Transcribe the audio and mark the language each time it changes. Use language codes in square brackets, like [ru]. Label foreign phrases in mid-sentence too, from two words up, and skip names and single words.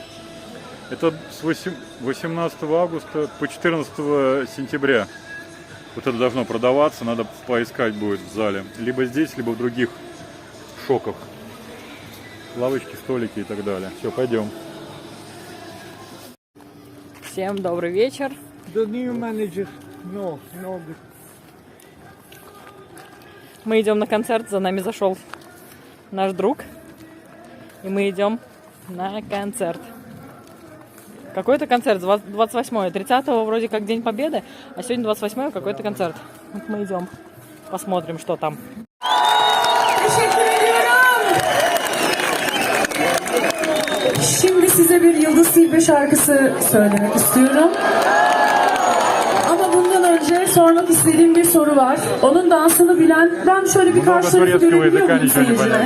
[ru] Это с 18 августа по 14 сентября. Вот это должно продаваться. Надо поискать будет в зале. Либо здесь, либо в других шоках. Лавочки, столики и так далее. Все, пойдем. Всем добрый вечер. [en] The new manager. No. [ru] Мы идем на концерт, за нами зашел наш друг. И мы идем на концерт. Какой-то концерт, 28-е, 30-го вроде как День Победы, а сегодня 28-е какой-то концерт. Вот мы идем, посмотрим, что там. [tr] Şimdi size bir Yıldız Tilbe şarkısı söylemek istiyorum. Ama bundan önce sormak istediğim bir soru var. Onun dansını bilen, ben şöyle bir karşı tarafı görebiliyor muyum seyircide?